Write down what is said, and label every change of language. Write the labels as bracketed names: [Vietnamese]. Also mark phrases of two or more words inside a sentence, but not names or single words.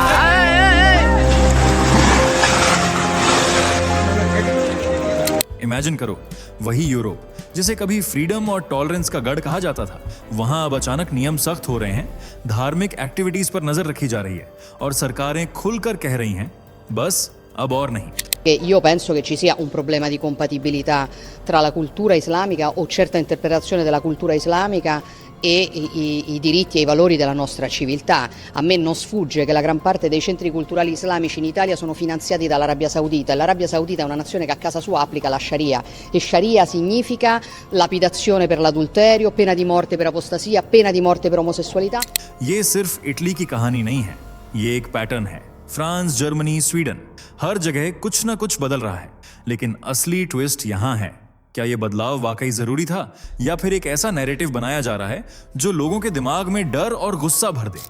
[Hindi] इमेजिन करो, वही यूरोप जिसे कभी फ्रीडम और टॉलरेंस का गढ़ कहा जाता था, वहां अब अचानक नियम सख्त हो रहे हैं, धार्मिक एक्टिविटीज पर नजर रखी जा रही है और सरकारें खुलकर कह रही हैं, बस अब और नहीं। [Italian] Io penso che ci sia un problema di compatibilità tra la cultura islamica o certa interpretazione della cultura islamica e i diritti e i valori della nostra civiltà. A me non sfugge che la gran parte dei centri culturali islamici in Italia sono finanziati dall'Arabia Saudita e l'Arabia Saudita è una nazione che a casa sua applica la Sharia e Sharia significa lapidazione per l'adulterio, pena di morte per apostasia, pena di morte per omosessualità. [Hindi] ये सिर्फ इटली की कहानी नहीं है, ये एक पैटर्न है। फ्रांस, जर्मनी, स्वीडन, हर जगह कुछ ना कुछ बदल रहा है, लेकिन असली ट्विस्ट यहाँ है। क्या ये बदलाव वाकई जरूरी था या फिर एक ऐसा नैरेटिव बनाया जा रहा है जो लोगों के दिमाग में डर और गुस्सा भर दे?